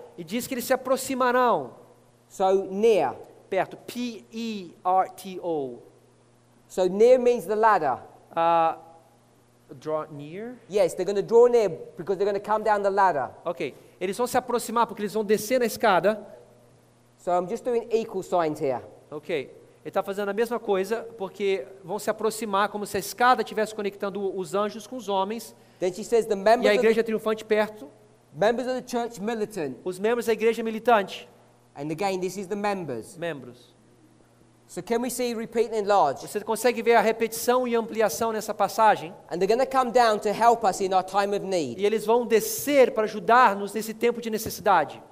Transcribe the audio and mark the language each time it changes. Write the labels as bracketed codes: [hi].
[pt] e diz que eles se aproximarão [en] So near. [pt] perto, P-E-R-T-O. [en] So near means the ladder. Draw near? Yes, they're going to draw near because they're going to come down the ladder. [pt] Ok, eles vão se aproximar porque eles vão descer na escada. [en] So I'm just doing equal signs here. [pt] Ok, ele está fazendo a mesma coisa porque vão se aproximar como se a escada estivesse conectando os anjos com os homens [en] Then she says the [pt] e a [en] members [pt] igreja triunfante perto, [en] of the church militant. [pt] os membros da igreja militante, [en] And again, this is the members. [pt] membros. [en] So can we see repeat and enlarge? [pt] Você consegue ver a repetição e ampliação nessa passagem? [en] And they're going to come down to help us in our time of need. [pt] E eles vão descer para ajudar-nos nesse tempo de necessidade.